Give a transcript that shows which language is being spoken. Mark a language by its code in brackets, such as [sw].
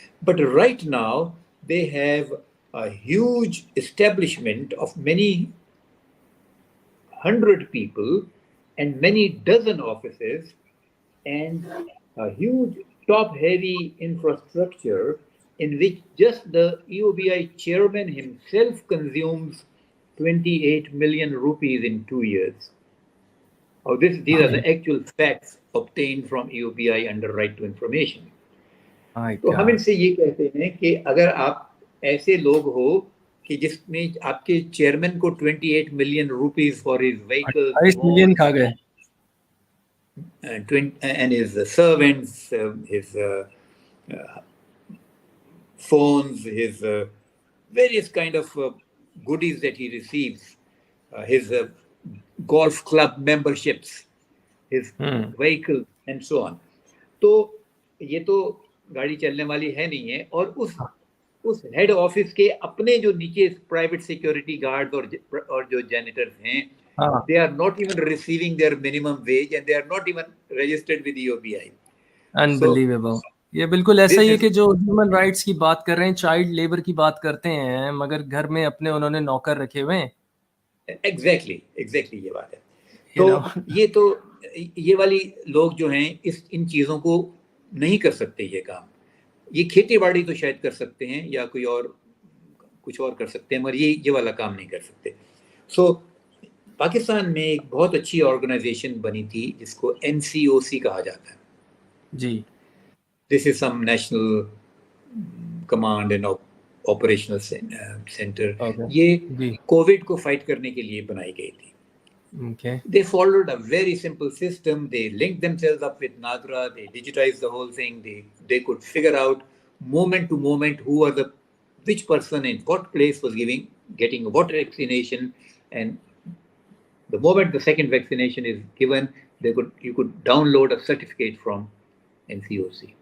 [en] But right now they have a huge establishment of many 100 people and many dozen offices and a huge top-heavy infrastructure in which just the EOBI chairman himself consumes 28 million rupees in 2 years. Now these are the actual facts obtained from EOBI under right to information. My [ur] تو ہم ان [en] God. [ur] سے یہ کہتے ہیں کہ اگر آپ ایسے لوگ ہو کہ جس میں آپ کے چیئرمین کو 28 million rupees [en] for his vehicle [ur] 28 million کھا گئے. [en] and his servants, his phones, his various kind of goodies that he receives, his golf club memberships, his vehicle and so on. [ur] تو یہ تو گاڑی چلنے والی ہے نہیں ہے. اور اس ہیڈ آفس کے اپنے جو نیچے پرائیویٹ سیکورٹی گارڈ اور جو جینیٹرز ہیں, [en] they are not even receiving their minimum wage and they are not even registered with EOBI. Unbelievable. [ur] یہ بالکل ایسا ہی ہے کہ جو ہیومن رائٹس کی بات کر رہے ہیں, چائلڈ لیبر کی بات کرتے ہیں, مگر گھر میں اپنے انہوں نے نوکر رکھے ہوئے ہیں. ایگزیکٹلی یہ بات ہے. تو یہ والی لوگ جو ہیں ان چیزوں کو نہیں کر سکتے. یہ کام, یہ کھیتی باڑی تو شاید کر سکتے ہیں یا کوئی اور کچھ اور کر سکتے ہیں, مگر یہ والا کام نہیں کر سکتے. سو پاکستان میں ایک بہت اچھی آرگنائزیشن بنی تھی جس کو NCOC کہا جاتا ہے. جی. [en] This is some national command and operational centre. [ur] یہ کووڈ کو فائٹ کرنے کے لیے بنائی گئی تھی. [en] They followed a very simple system. They linked themselves up with NADRA. They digitized the whole thing. They could figure out moment to moment which person in what place was getting what vaccination, and the moment the second vaccination is given, you could download a certificate from NCOC.